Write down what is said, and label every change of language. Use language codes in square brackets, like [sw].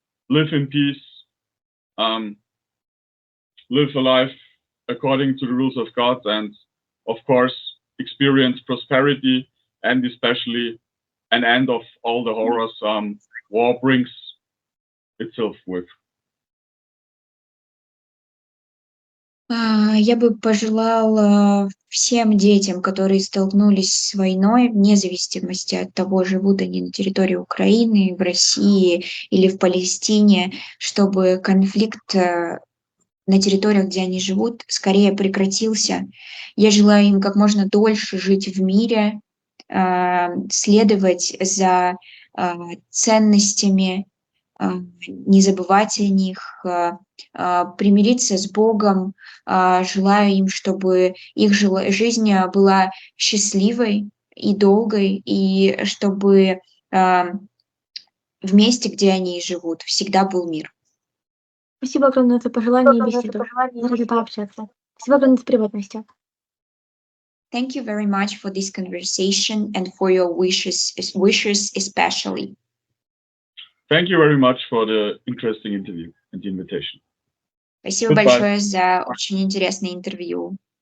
[en] live in peace, live a life according to the rules of God, and of course experience prosperity, and especially an end of all the horrors war brings itself with. [ru] Я бы пожелала всем детям, которые столкнулись с войной, вне зависимости от того, живут они на территории Украины, в России или в Палестине, чтобы конфликт на территориях, где они живут, скорее прекратился. Я желаю им как можно дольше жить в мире, следовать за ценностями, не забывать о них, примириться с Богом. Желаю им, чтобы их жизнь была счастливой и долгой, и чтобы в месте, где они живут, всегда был мир. Спасибо огромное за пожелания и беседу. Рада пообщаться. Спасибо огромное за перевод, Настя. [en] Thank you very much for this conversation and for your wishes especially. Thank you very much for the interesting interview and the invitation. [ru] Спасибо [en] Goodbye. [ru] большое за очень интересное интервью.